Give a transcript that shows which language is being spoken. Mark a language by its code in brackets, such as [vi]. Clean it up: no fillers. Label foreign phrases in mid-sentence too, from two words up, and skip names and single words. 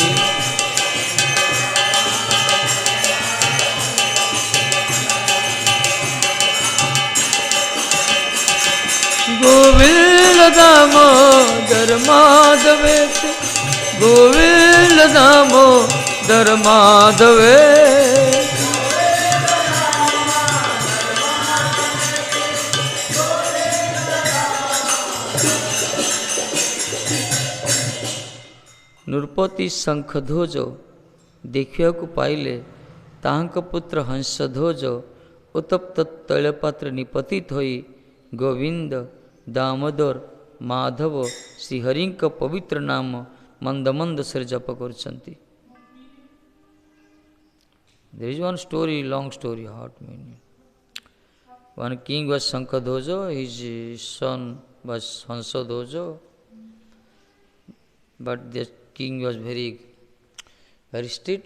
[sa] गोविन्द दामोदर माधवेति, गोविन्द दामोदर माधवेति। [or] ନୃପତି ଶଙ୍ଖଧ୍ୱଜ ଦେଖିବାକୁ ପାଇଲେ ତାହାଙ୍କ ପୁତ୍ର ହଂସଧ୍ୱଜ ଉତ୍ତପ୍ତ ତୈଳପାତ୍ର ନିପତିତ ହୋଇ ଗୋବିନ୍ଦ ଦାମୋଦର ମାଧବ ଶ୍ରୀହରିଙ୍କ ପବିତ୍ର ନାମ ମନ୍ଦ ମନ୍ଦ ସ୍ୱରେ ଜପ କରୁଛନ୍ତି। [en] There is one story, long story, hot meaning. One king was Shankadhoja, his son was Hansodhoja, but the king was very strict.